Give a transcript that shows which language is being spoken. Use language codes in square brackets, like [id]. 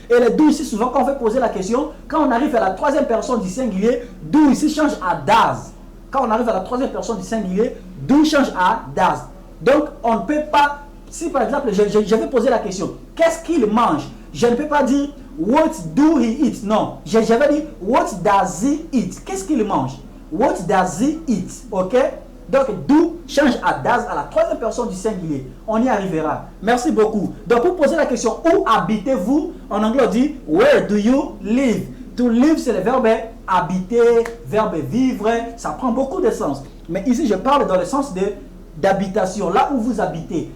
[fr] Et le do ici, souvent quand on veut poser la question, quand on arrive à la troisième personne du singulier, do ici change à does. Quand on arrive à la troisième personne du singulier, do change à does. Donc, on ne peut pas, si par exemple, je vais poser la question, qu'est-ce qu'il mange? Je ne peux pas dire, [en] what do he eat? [fr] Non, je vais dire, [en] what does he eat? [fr] Qu'est-ce qu'il mange? [en] What does he eat? [fr] Ok? Donc, do change à does à la troisième personne du singulier. On y arrivera. Merci beaucoup. Donc, pour poser la question, où habitez-vous? En anglais, on dit, [en] where do you live? [fr] To live, c'est le verbe habiter, verbe vivre. Ça prend beaucoup de sens. Mais ici, je parle dans le sens d'habitation, là où vous habitez.